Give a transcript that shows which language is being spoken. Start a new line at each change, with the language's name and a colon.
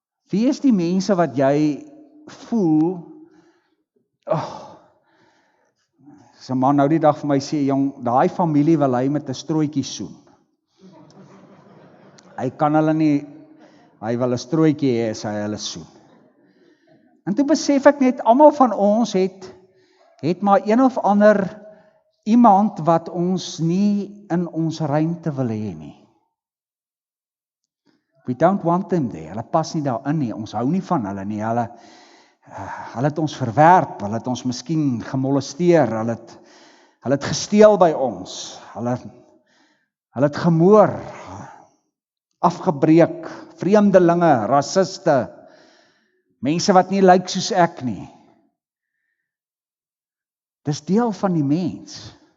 Afrikaans: Wie is die mense wat jy voel, as 'n man nou die dag vir my sê, jong, daai familie wil hy met 'n strooitjie soen. Hy kan hulle nie, hy wil 'n strooitjie hê as hy hulle soen. En toe besef ek net, almal van ons het maar een of ander iemand wat ons nie in ons ruimte wil hê nie.
English: We don't want them there.
Afrikaans: Hulle pas nie daarin nie. Ons hou nie van hulle nie. Hulle het ons verwerp. Hulle het ons miskien gemolesteer. Hulle het gesteel by ons. Hulle het gemoor, afgebreek, vreemdelinge, rassiste, mense wat nie lyk soos ek nie. Dis deel van die mens.